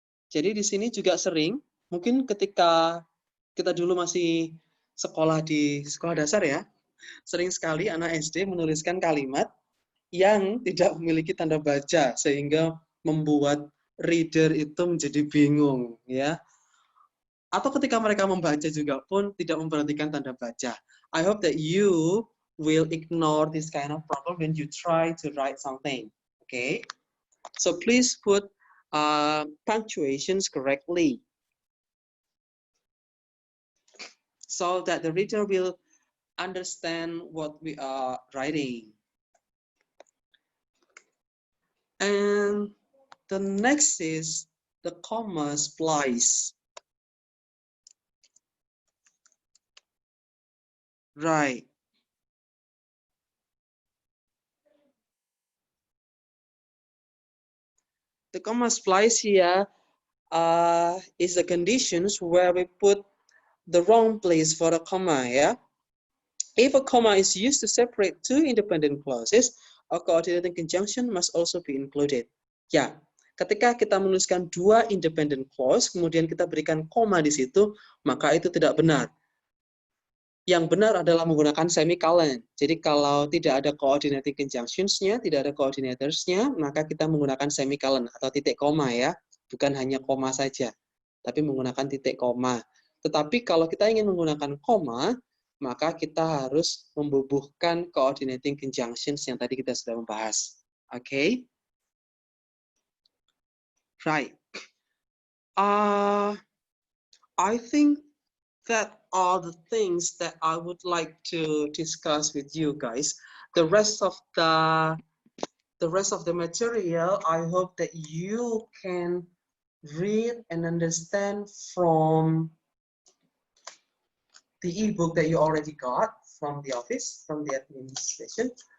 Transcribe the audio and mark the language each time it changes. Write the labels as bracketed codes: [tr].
[id] Jadi di sini juga sering, mungkin ketika kita dulu masih sekolah di sekolah dasar ya, sering sekali anak SD menuliskan kalimat yang tidak memiliki tanda baca sehingga membuat reader itu menjadi bingung, ya. Atau ketika mereka membaca juga pun tidak memperhatikan tanda baca. [en] I hope that you will ignore this kind of problem when you try to write something. Okay, so please put punctuations correctly so that the reader will understand what we are writing. And the next is the comma splice. Right. The comma splice here is the conditions where we put the wrong place for a comma, yeah? If a comma is used to separate two independent clauses, a coordinating conjunction must also be included. [id] Ya, ketika kita menuliskan dua independent clause, kemudian kita berikan koma di situ, maka itu tidak benar. Yang benar adalah menggunakan semicolon. Jadi kalau tidak ada coordinating conjunctions-nya, tidak ada coordinators-nya, maka kita menggunakan semicolon atau titik koma ya. Bukan hanya koma saja, tapi menggunakan titik koma. Tetapi kalau kita ingin menggunakan koma, maka kita harus membubuhkan coordinating conjunctions yang tadi kita sudah membahas. [en] Okay? Right. I think that are the things that I would like to discuss with you guys. The rest of the material, I hope that you can read and understand from the ebook that you already got from the office, from the administration.